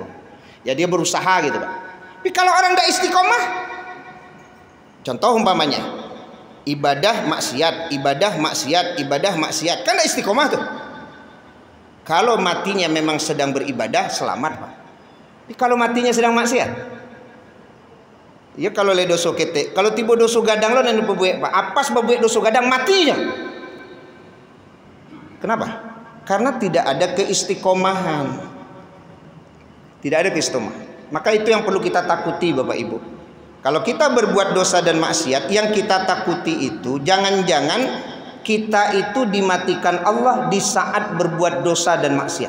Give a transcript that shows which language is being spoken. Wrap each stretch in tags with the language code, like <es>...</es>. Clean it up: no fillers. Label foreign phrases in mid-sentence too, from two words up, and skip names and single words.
<id>Ya dia berusaha gitu, Pak. Tapi kalau orang tidak istiqomah, contoh umpamanya ibadah maksiat, ibadah maksiat, ibadah maksiat, kan tidak istiqomah tuh. Kalau matinya memang sedang beribadah, selamat, Pak. Tapi kalau matinya sedang maksiat,</id> <min>ya kalau le doso kete, kalau tiba doso gadang lo dan berbuat, Pak, apas berbuat doso gadang matinya.</min> <id>Kenapa? Karena tidak ada keistiqomahan. Tidak ada keistiqomahan. Maka itu yang perlu kita takuti Bapak Ibu. Kalau kita berbuat dosa dan maksiat, yang kita takuti itu jangan-jangan kita itu dimatikan Allah di saat berbuat dosa dan maksiat.</id>